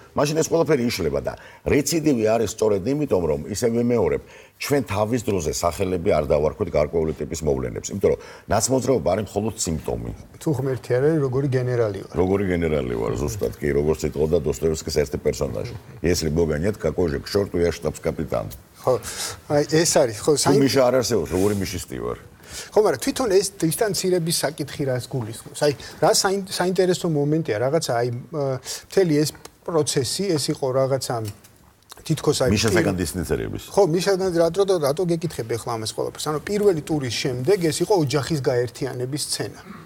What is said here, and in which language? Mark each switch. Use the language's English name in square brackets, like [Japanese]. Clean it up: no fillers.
[Georgian] მაშინ ეს ყველაფერი იშლება და რეციდივი არის სწორედ იმიტომ, რომ ისე ვიმეორებ, ჩვენ თავის დროზე სახელები არ დავარქვით გარკვეული ტიპის მოვლენებს, იმიტომ რომ ნაცმოძრაობა არის მხოლოდ სიმპტომი. თუ ღმერთი არ არის, როგორი გენერალი ვარ. როგორი გენერალი ვარ, ზუსტად კი, როგორც იტყოდა დოსტოევსკის ერთი პერსონაჟი. [Russian] Если Бога нет, какой же к чёрту я штабс-капитан. [Georgian] ხო, აი ეს არის, ხო, მიშა არ არსებობს, როგორი მიშისტი ვარ. ხო, მაგრამ თვითონ ეს დისტანცირების საკითხი რას გულისხმობს? აი, რა საინტერესო მომენტია, რაღაცა აი მთელი ეს პროცესი, ეს იყო რაღაცა თითქოს აი მიშასაგან დისტანცირების. ხო, მიშასაგან რატო გეკითხები ახლა ამას ყველაფერს? ანუ პირველი ტურის შემდეგ ეს იყო ოჯახის გაერთიანების სცენა.